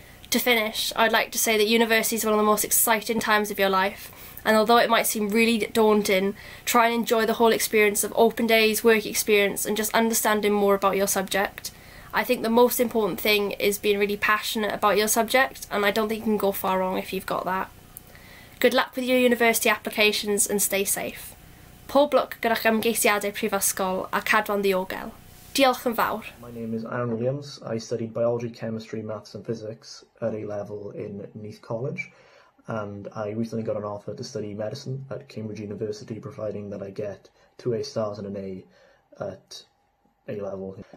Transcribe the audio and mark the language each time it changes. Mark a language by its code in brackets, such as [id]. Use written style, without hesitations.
[en] To finish, I'd like to say that university is one of the most exciting times of your life, and although it might seem really daunting, try and enjoy the whole experience of open days, work experience, and just understanding more about your subject. I think the most important thing is being really passionate about your subject, and I don't think you can go far wrong if you've got that. Good luck with your university applications and stay safe. [cy] Pob lwc gyda'ch ymgeisiadau prifysgol a cadw'n ddiogel. Diolch yn fawr. [en] My name is Aaron Williams. I studied biology, chemistry, maths and physics at A level in Neath College, and I recently got an offer to study medicine at Cambridge University, providing that I get 2 A stars and an A at A-level.